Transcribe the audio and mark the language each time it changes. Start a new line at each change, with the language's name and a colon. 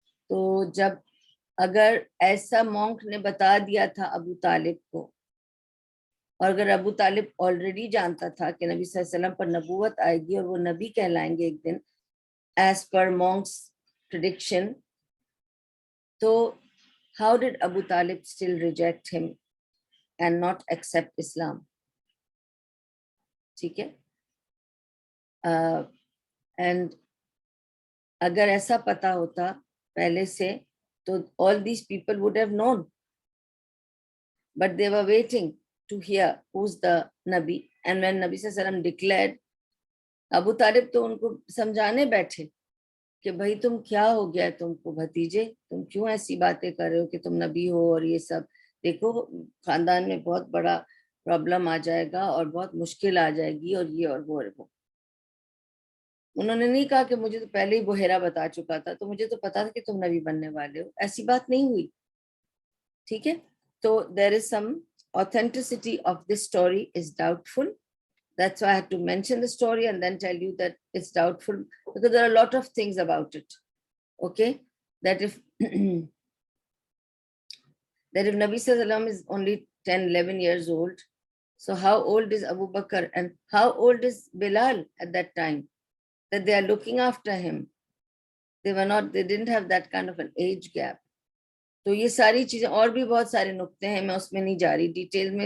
Urdu: تو جب اگر ایسا مونک نے بتا دیا تھا ابو طالب کو، اور اگر ابو طالب آلریڈی جانتا تھا کہ نبی صلی اللہ علیہ وسلم پر نبوت آئے گی اور وہ نبی کہلائیں گے ایک دن
English: as per monk's prediction,
Urdu: تو
English: how did Abu Talib still reject him and not accept Islam?
Urdu: ٹھیک ہے، اینڈ اگر ایسا پتا ہوتا پہلے سے تو
English: all these people would have known, but they were waiting to hear who's the Nabi. And when Nabi sallallahu alaihi wasallam declared,
Urdu: ابو طالب تو ان کو سمجھانے بیٹھے کہ بھائی تم کیا ہو گیا ہے تم کو بھتیجے، تم کیوں ایسی باتیں کر رہے ہو کہ تم نبی ہو، اور یہ سب دیکھو خاندان میں بہت بڑا پرابلم آ جائے گا اور بہت مشکل آ جائے گی، اور یہ اور وہ. انہوں نے نہیں کہا کہ مجھے تو پہلے ہی بحیرہ بتا چکا تھا تو مجھے تو پتا تھا کہ تم نبی بننے والے ہو، ایسی بات نہیں ہوئی. ٹھیک ہے، تو
English: there is some authenticity of this story is doubtful. That's why I had to mention the story and then tell you that it's doubtful, because there are a lot of things about it. Okay, that if that if Nabi Sallallahu Alaihi Wasallam is only 10-11 years old, so how old is Abu Bakr and how old is Bilal at that time, that they are looking after him? They didn't have that kind of an age gap.
Urdu: تو یہ ساری چیزیں اور بھی بہت سارے نقطے ہیں، میں اس میں نہیں جا رہی ڈیٹیل میں.